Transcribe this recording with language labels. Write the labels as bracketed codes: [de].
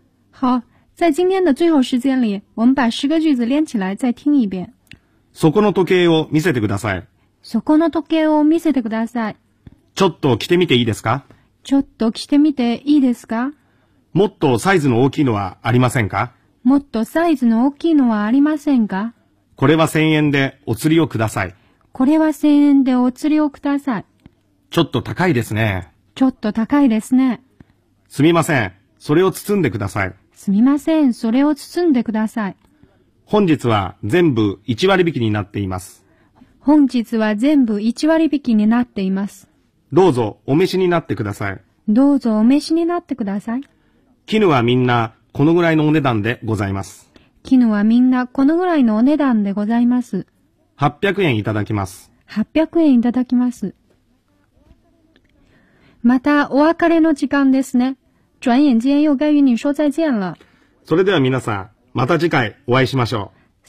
[zh] 好、在今天的最后时间里、我们把10个句子连起来再听一遍。 [ja] そこの時計を見せてください。そこの時計を見せてください。ちょっと着てみていいですか？ちょっと着てみていいですか？もっとサイズの大きいのはありませんか？もっとサイズの大きいのはありませんか？これは1000円でお釣りをください。これは1000円でお釣りをください。ちょっと高いですね。ちょっと高いですね。すみません、それを包んでください。すみません、それを包んでください。本日は全部1割引きになっています。本日は全部1割引きになっています。どうぞお召しになってください。どうぞお召しになってください。絹はみんなこのぐらいのお値段でございます。絹はみんなこのぐらいのお値段でございます。 800円いただきます。 800円いただきます。またお別れの時間ですね。 [zh] 转眼间又该与你说再见了。 [ja] それでは皆さん、また次回お会いしましょう。